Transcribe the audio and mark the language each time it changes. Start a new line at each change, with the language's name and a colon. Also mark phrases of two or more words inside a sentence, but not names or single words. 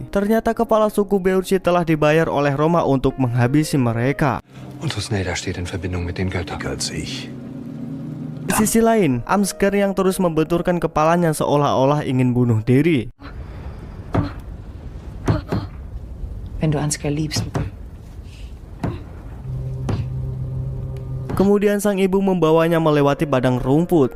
Indonesian: Ternyata kepala suku Berchi telah dibayar oleh Roma untuk menghabisi mereka.
German: Und Thusnelda steht in Verbindung mit den Göttern. Als ich.
Indonesian: Di sisi lain, Amsker yang terus membenturkan kepalanya seolah-olah ingin bunuh diri.
German: Wenn du Ansgar liebst.
Indonesian: Kemudian sang ibu membawanya melewati padang rumput.